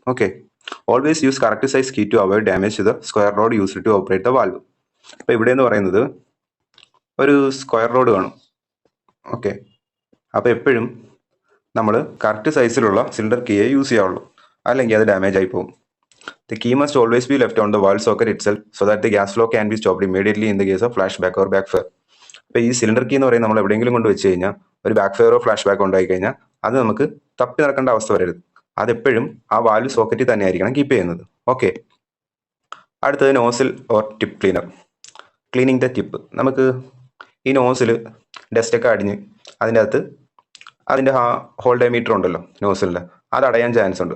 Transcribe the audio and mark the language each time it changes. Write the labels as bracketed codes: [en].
[en] Okay, always use correct size key to avoid damage to the square rod used to operate the valve. [ml] അപ്പോൾ ഇവിടെ എന്ന് പറയുന്നത് ഒരു square road കാണും. Okay, അപ്പോൾ എപ്പോഴും നമ്മൾ കറക്റ്റ് സൈസിലുള്ള സിലിണ്ടർ കീയെ യൂസ് ചെയ്യാവുള്ളൂ, അല്ലെങ്കിൽ അത് ഡാമേജ് ആയി പോകും. [en] The key must always be left on the valve socket itself so that the gas flow can be stopped immediately in the case of flashback or backfire. [ml] അപ്പോൾ ഈ cylinder key എന്ന് പറയുന്നത് നമ്മൾ എവിടെയെങ്കിലും കൊണ്ട് വെച്ച് കഴിഞ്ഞാൽ ഒരു ബാക്ക് ഫയറോ ഫ്ലാഷ് ബാക്കോ ഉണ്ടായി കഴിഞ്ഞാൽ അത് നമുക്ക് തപ്പി നടക്കേണ്ട അവസ്ഥ വരരുത്. അതെപ്പോഴും ആ വാൽവ് സോക്കറ്റിൽ തന്നെ ആയിരിക്കണം കീപ്പ് ചെയ്യുന്നത്. ഓക്കെ, അടുത്തത് nozzle or tip cleaner. [en] Cleaning the tip. [ml] നമുക്ക് ഈ നോസിൽ ഡസ്റ്റൊക്കെ അടിഞ്ഞ് അതിൻ്റെ അകത്ത് അതിൻ്റെ ഹോൾ ഡയമീറ്റർ ഉണ്ടല്ലോ നോസിലിൻ്റെ, അത് അടയാൻ ചാൻസ് ഉണ്ട്.